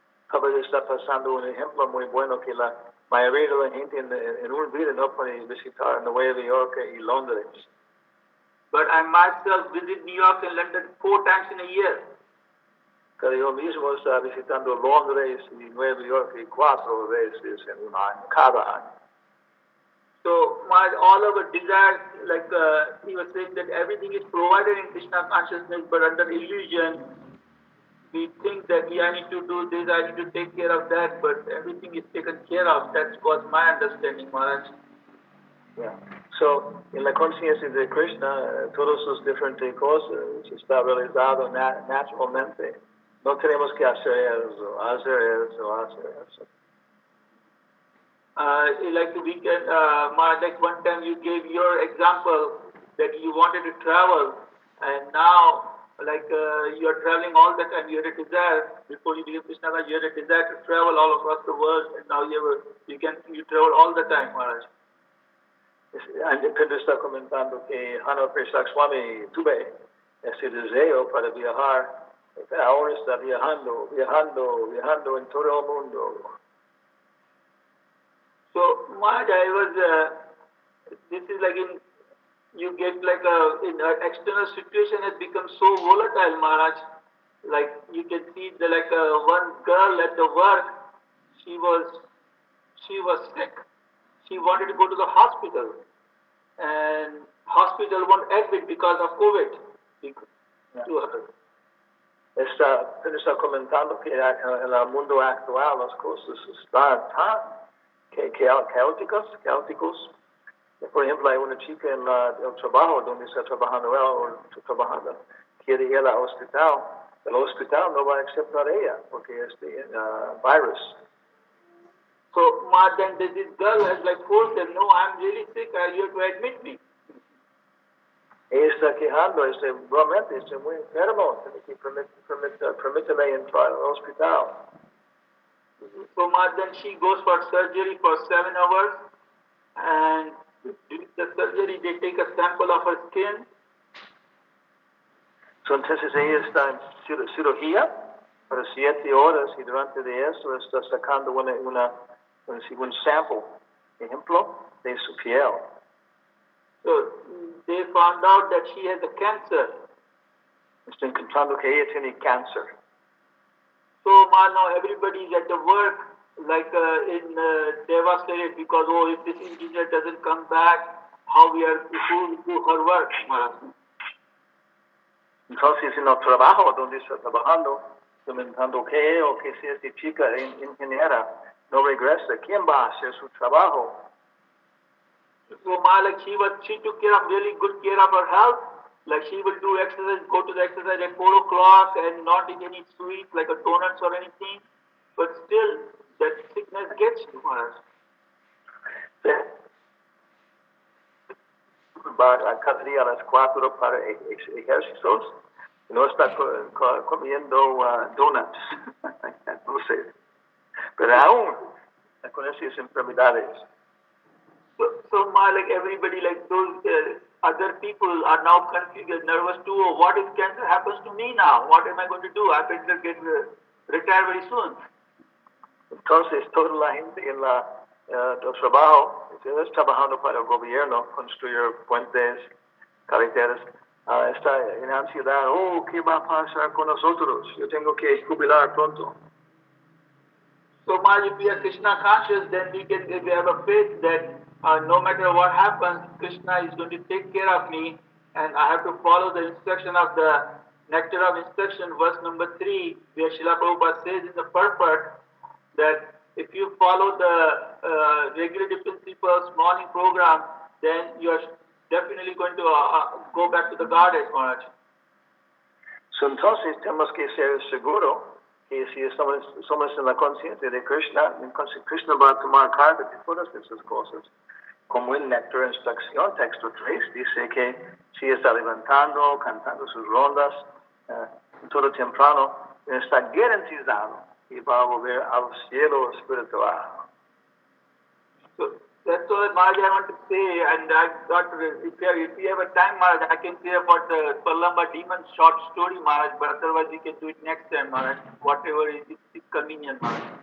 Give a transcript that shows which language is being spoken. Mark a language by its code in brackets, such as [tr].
[es] Prabhupada está pasando un ejemplo muy bueno que la mayoría de la gente en una vida no puede visitar Nueva York y Londres. [en] But I myself visit New York and London 4 times in a year. [es] Pero yo mismo está visitando Londres y Nueva York 4 veces en un año, cada año. [en] So all our desires, like he was saying that everything is provided in Krishna consciousness, but under illusion, we think that I need to do this, I need to take care of that, but everything is taken care of. That was my understanding, Maharaj. Yeah. [es] So, en la conciencia de Krishna, todas sus diferentes cosas está realizado naturalmente. No tenemos que hacer eso, hacer eso. [en] Like we can, like one time you gave your example that you wanted to travel, and now like you are traveling all the time. You had a desire before you became Krishna. You had a desire to travel all across the world, and now you travel all the time, Maharaj. [es] Pedro está comentando que Hana Prashak Swami tuve ese deseo para viajar. Ahora está viajando en todo el mundo. [en] So, Maharaj, this is like you get like in an external situation has become so volatile, Maharaj. Like you can see one girl at the work, she was sick. She wanted to go to the hospital, and hospital won't admit because of COVID. To her. [es] Está comentando que en el mundo actual las cosas están tan caóticos. Por ejemplo, hay una chica en el trabajo donde está trabajando él o está trabajando, quiere ir al hospital. El hospital no va a aceptar ella porque es virus. [en] So, then this girl has like forced them, no, I'm really sick, you have to admit me. [es] ella está quejando, realmente estoy muy enfermo, permíteme entrar al hospital. [en] So Maharaj, then she goes for surgery for 7 hours, and during the surgery they take a sample of her skin. [es] So, entonces ella está en cirugía por 7 horas y durante de eso está sacando un sample, ejemplo, de su piel. [en] So they found out that she has a cancer. [es] Estoy encontrando que ella tiene cáncer. [en] So now everybody is at the work, like devastated because if this engineer doesn't come back, how we are to do her work, Maharaj. [es] Entonces en el trabajo donde está trabajando, comentando que si esta chica ingeniera no regresa, ¿quién va a hacer su trabajo? [en] So Maharaj, she took care of really good care of her health. Like she will do exercise, go to the exercise at 4 o'clock and not eat any sweets like a donuts or anything. But still, that sickness gets you, Maharaj. [es] Va cada día a las 4 para ejercicios. No está comiendo donuts, dulces. Pero aún con esas enfermedades. [en] So like everybody, like those other people are now confused, nervous too. Oh, what if cancer happens to me now? What am I going to do? I better get retired very soon. [es] Entonces toda la gente en el trabajo, está trabajando para el gobierno, construir puentes, carreteras, está en ansiedad. ¿Qué va a pasar con nosotros? Yo tengo que jubilar pronto. [en] So much if we are Krishna conscious, then we have a faith that no matter what happens, Krishna is going to take care of me, and I have to follow the instruction of the Nectar of Instruction, verse number 3, where Srila Prabhupada says in the purport that if you follow the regulative principles morning program, then you are definitely going to go back to the Godhead, Maharaj. [es] So entonces tenemos que ser seguros que si somos en la conciencia de Krishna, entonces Krishna va a tomar cargo de todas esas cosas. Como en Nectar Instrucción, texto 3, dice que si está levantando, cantando sus rondas, todo temprano, está garantizado que va a volver al cielo espiritual. [en] So that's all, Maharaj, I want to say, and I thought if we have a time, Maharaj, I can say about the Palamba demon short story, Maharaj, but otherwise we can do it next time, Maharaj, whatever is convenient, Maharaj.